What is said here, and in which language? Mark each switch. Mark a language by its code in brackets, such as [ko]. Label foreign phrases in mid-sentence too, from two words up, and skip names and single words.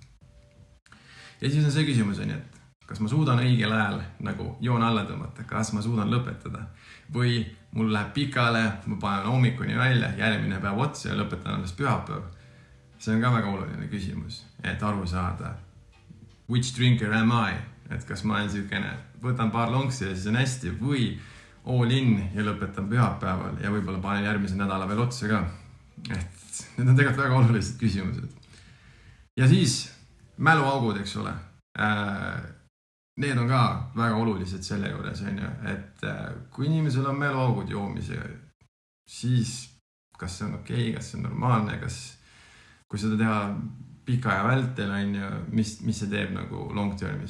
[et] Ja siis on see küsimus, et kas ma suudan õigel ajal nagu joon alla tõmmata, kas ma suudan lõpetada või mul läheb pikale, ma panen hommikuni välja, järgmine päev otsa ja lõpetan alles pühapäev. See on ka väga oluline küsimus, et aru saada, [en] which drinker am I, [et] et kas ma olen siukene, võtan paar lonksi ja siis on hästi või [en] all in [et] ja lõpetan pühapäeval ja võib-olla panen järgmise nädala veel otsa ka. Et need on tegelikult väga olulised küsimused. Ja siis mäluaugud, eks ole. Need on ka väga olulised selle juures, et kui inimesel on mäluaugud joomise, siis kas see on okei, kas see on normaalne, kui seda teha pika aja vältel, mis see teeb nagu [en] long termis.